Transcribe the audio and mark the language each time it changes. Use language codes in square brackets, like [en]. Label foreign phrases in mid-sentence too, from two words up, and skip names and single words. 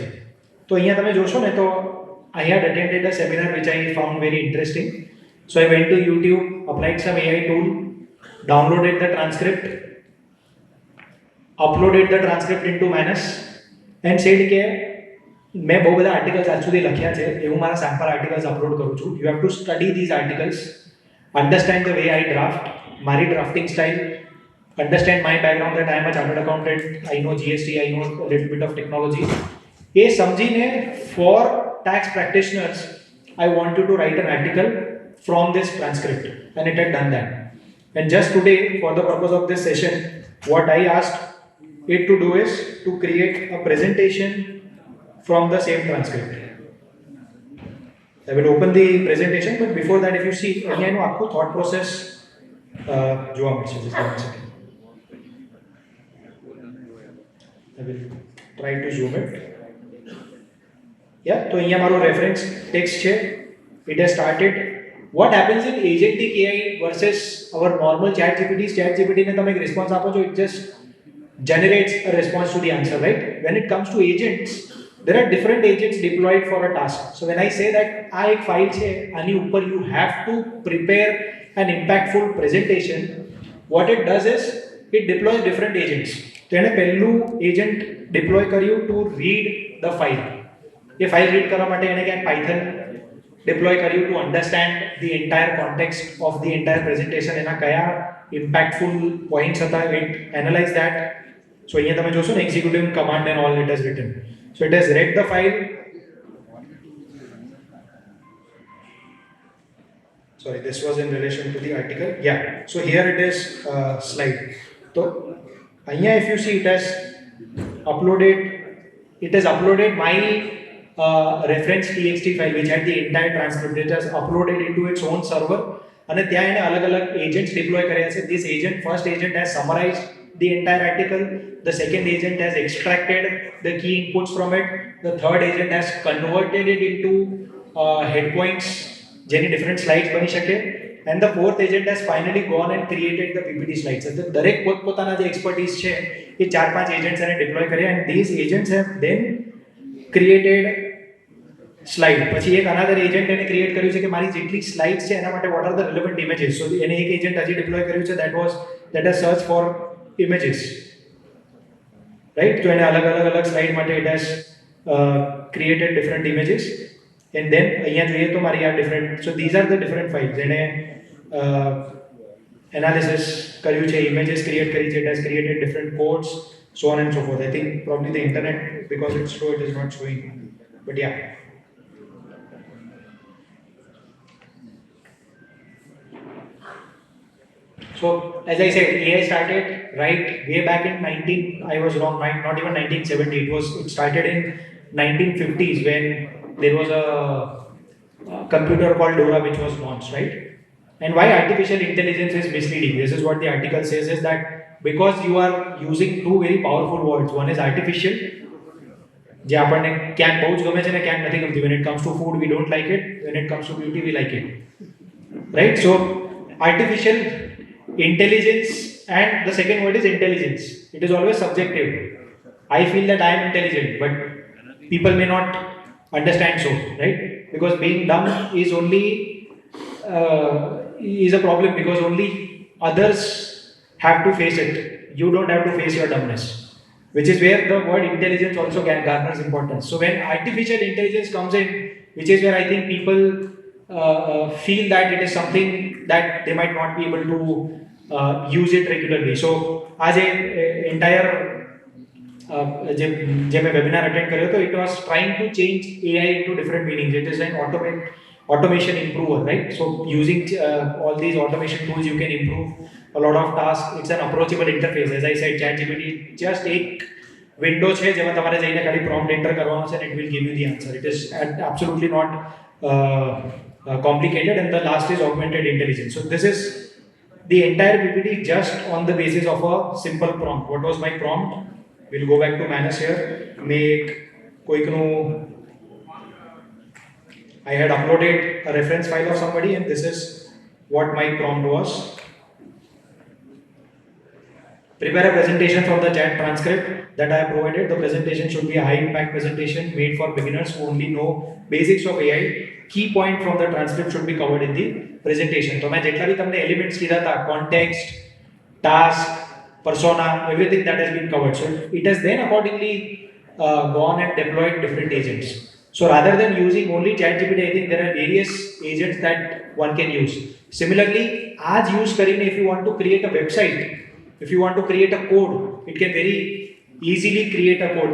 [gu] તો અહીંયા તમે જોશો ને તો [en] I had attended a seminar which I found very interesting. So I went to YouTube, applied some AI tool, downloaded the transcript, uploaded the transcript into Manus and said [gu] કે મેં બહુ બધા આર્ટિકલ્સ આજ સુધી લખ્યા છે, એવું મારા સેમ્પલ આર્ટિકલ્સ અપલોડ કરું છું. [en] You have to study these articles, understand the way I draft, મારી drafting style, understand my background that I am a chartered accountant, I know GST, I know a little bit of technology. [gu] એ સમજીને [en] for tax practitioners, I wanted to write an article from this transcript, and it had done that. And just today, for the purpose of this session, what I asked it to do is to create a presentation from the same transcript. I will open the presentation, but before that, if you see, [gu] અહીંયા આખું [en] thought process [gu] જોવા મળશે. [en] Just one second. I will try to zoom it. [gu] Yeah, so અહીંયા મારું [en] reference text [gu] છે. [en] It has started. What happens in agentic AI versus our normal ChatGPT? [gu] ChatGPT ને તમે એક response આપો છો, [en] it just generates a response to the answer, right? When it comes to agents, there are different agents deployed for a task. So when I say that [gu] આ એક file છે, આની ઉપર [en] you have to prepare an impactful presentation, what it does is it deploys different agents. [gu] તો એને પહેલું [en] agent deploy [gu] કર્યું [en] to read the file. [gu] એ file read કરવા માટે એને ક્યાંક Python deploy કર્યું [en] to understand the entire context of the entire presentation. [gu] એના કયા [en] impactful points [gu] હતા, [en] it analyze that. So [gu] અહીંયા તમે જોશો ને [en] executive command and all it has written. So it has read the file. Sorry, this was in relation to the article. Yeah. So here it is slide. So here if you see it has uploaded my reference txt file which had the entire transcript. It has uploaded into its own server. [gu] And ત્યાં એને અલગ-અલગ [en] agents deploy [gu] કર્યા છે. [en] This agent, first agent has summarized the entire article. The second agent has extracted the key inputs from it. The third agent has converted it into head points, [gu] જેની different slides બની શકે. [en] And the fourth agent has finally gone and created the PPT slides. [gu] So દરેક પોતપોતાના જે expertise છે એ 4-5 agents એને deploy કર્યા, [en] and these agents have then created slide. [gu] પછી એક [en] another agent [gu] એને create કર્યું છે કે મારી જેટલી slides છે એના માટે [en] what are the relevant images. [gu] So એને એક agent હજી deploy કર્યું છે [en] that has searched for images, right? So [gu] એને અલગ slide માટે [en] it has created different images, and then [gu] અહીંયા જોઈએ તો મારી આ [en] different. So these are the different files. [gu] એને analysis કર્યું છે, images create કરી છે, [en] it has created different codes, so on and so forth. I think probably the internet, because it's slow, it is not showing, but yeah. So as I said, AI started right way back in I was wrong, not even 1970. It started in 1950s when there was a computer called Dora which was launched, right? And why artificial intelligence is misleading? This is what the article says, is that because you are using two very powerful words. One is artificial, [gu] જે આપણને ક્યાંક બહુ જ ગમે છે ને ક્યાંક નથી ગમતી. [en] When it comes to food, we don't like it. When it comes to beauty, we like it, right? So artificial intelligence, and the second word is intelligence. It is always subjective. I feel that I am intelligent, but people may not understand so, right? Because being dumb is only is a problem because only others have to face it. You don't have to face your dumbness, which is where the word intelligence also garners importance. So when artificial intelligence comes in, which is where I think people feel that it is something that they might not be able to use it regularly. So as a entire [gu] જે મેં [en] webinar attend [gu] કર્યો હતો, [en] it was trying to change AI into different meanings. It is an automation improver, right? So using all these automation tools, you can improve a lot of tasks. It's an approachable interface. As I said, ChatGPT just [gu] એક window છે જેમાં તમારે જઈને ખાલી prompt enter કરવાનો છે [en] and it will give you the answer. It is absolutely not complicated. And the last is augmented intelligence. So this is the entire PPT just on the basis of a simple prompt. What was my prompt? We'll go back to Manus here. Make કોઈકનું I had uploaded a reference file of somebody, and this is what my prompt was. Prepare a presentation from the chat transcript that I have provided. The presentation should be a high impact presentation made for beginners who only know basics of AI. Key point from the transcript should be covered in the presentation. [hi] So मैं जितना भी तुमने elements किया था, [en] context, task, persona, everything that has been covered. So it has then accordingly gone and deployed different agents. So rather than using only ChatGPT, I think there are various agents that one can use. Similarly, आज use करीने if you want to create a website, If you want to create a code, it can very easily create a code.